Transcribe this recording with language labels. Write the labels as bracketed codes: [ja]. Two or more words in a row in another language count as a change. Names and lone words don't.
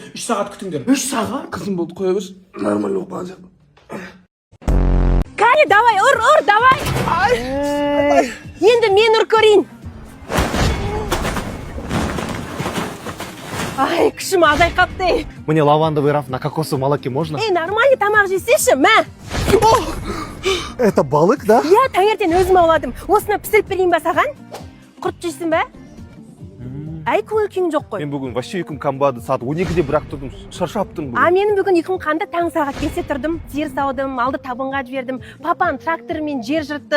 [kk] 3 сағат күтіңдер. 3 сағат? Қызым болды, қоя берші. Нормально болып бара жатыр. Кәне, давай, ұр, давай. Енді мен ұр көрейін. Ай, күшім азай қапты. [ru] Мне лавандовый раф на кокосовом молоке можно? [kk] Нормальный тамақ жесеші, мә. [ru] Это балык, да? [kk] Иә, таңертең өзім ауладым. Осыны пісіріп берейін ба саған? Құрт жейсің бә? Әй, көңіл күйің жоқ қой. Мен бүгін вообще ұйқым қанбады, сағат 12-де бірақ тұрдым, шаршаптым бүгін. Менің бүгін ұйқым қанды, таң сағат 5-те тұрдым, жер саудым, алды табынға жібердім, папан трактормен жер жырттық.